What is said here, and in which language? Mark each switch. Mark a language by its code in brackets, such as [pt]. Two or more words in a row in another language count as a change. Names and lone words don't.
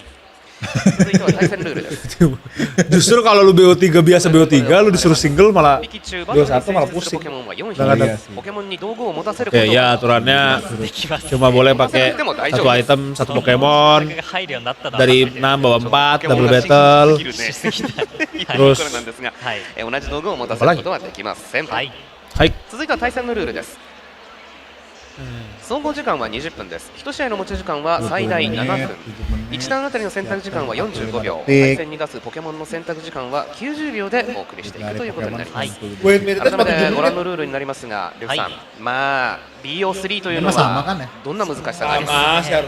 [ja] 続いては対戦ルールです。 [id] Justru kalau lu BO3 biasa BO3, lu disuruh single malah BO1 malah pusing. Ya aturannya cuma boleh pakai satu item, satu Pokemon. Dari 6 bawa 4, [en] double battle. [id] Terus apa lagi? [ja] はい。続いては対戦のルールです。総合時間は20分です。1試合の持ち時間は最大7分。1段あたりの選択時間は45秒。対戦に出すポケモンの選択時間は90秒でお送りしていくということになります。改めてご覧のルールになりますが、リュウさん、まあ BO3 というのはどんな難しさがありますか？